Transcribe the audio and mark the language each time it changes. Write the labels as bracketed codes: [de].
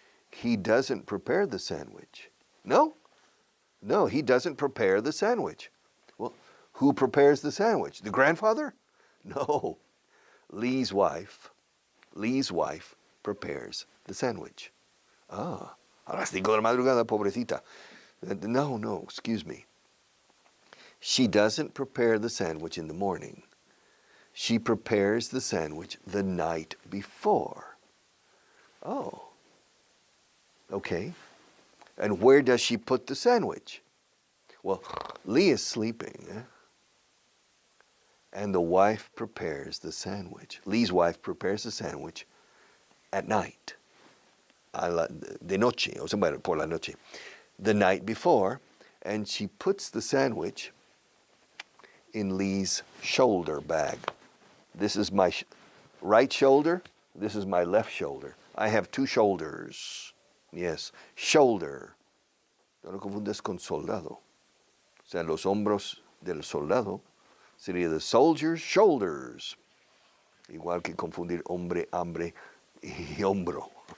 [en] He doesn't prepare the sandwich. No, he doesn't prepare the sandwich. Well, who prepares the sandwich? The grandfather? No, Lee's wife prepares the sandwich. [es] A las 5 de la madrugada, pobrecita. [en] No, excuse me. She doesn't prepare the sandwich in the morning. She prepares the sandwich the night before. Oh, okay. And where does she put the sandwich? Well, Lee is sleeping, and the wife prepares the sandwich. Lee's wife prepares the sandwich at night. [es] De noche, o sea, por la noche. [en] The night before, and she puts the sandwich in Lee's shoulder bag. This is my right shoulder. This is my left shoulder. I have 2 shoulders. Yes, shoulder. [es] No lo confundes con soldado. O sea, los hombros del soldado sería [en] the soldier's shoulders. [es] Igual que confundir hombre, hambre y hombro.